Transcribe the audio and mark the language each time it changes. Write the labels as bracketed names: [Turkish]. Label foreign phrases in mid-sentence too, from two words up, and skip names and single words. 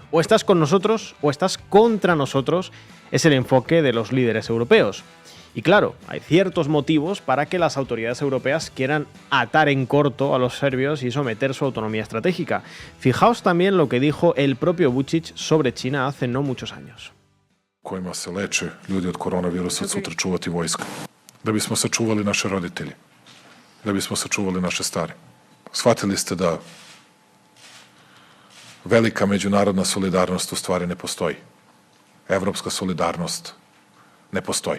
[Spanish] O estás con nosotros o estás contra nosotros, es el enfoque de los líderes europeos. Y claro, hay ciertos motivos para que las autoridades europeas quieran atar en corto a los serbios y someter su autonomía estratégica. Fijaos también lo que dijo el propio Vučić sobre China hace no muchos años. [Serbian] Kojima se leče ljudi od koronavirusa od sutra čuvati vojska. Da bismo sačuvali naše roditelje. Da bismo sačuvali naše stare. Shvatili ste da velika međunarodna solidarnost u stvari ne postoji. Evropska solidarnost ne postoji.